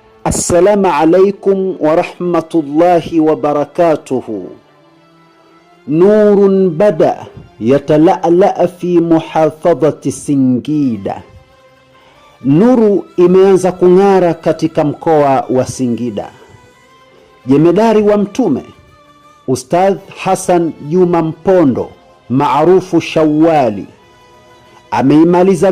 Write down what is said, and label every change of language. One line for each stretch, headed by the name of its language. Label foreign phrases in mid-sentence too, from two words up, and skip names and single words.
Arabic: السلام عليكم ورحمة الله وبركاته. نور بدأ يتلألأ في محافظة Singida.
Swahili: Nuru imeanza kung'ara katika mkoa wa Singida. Jemedari wa Mtume Ustadh Hassan Juma Mpondo maarufu Shawali ameimaliza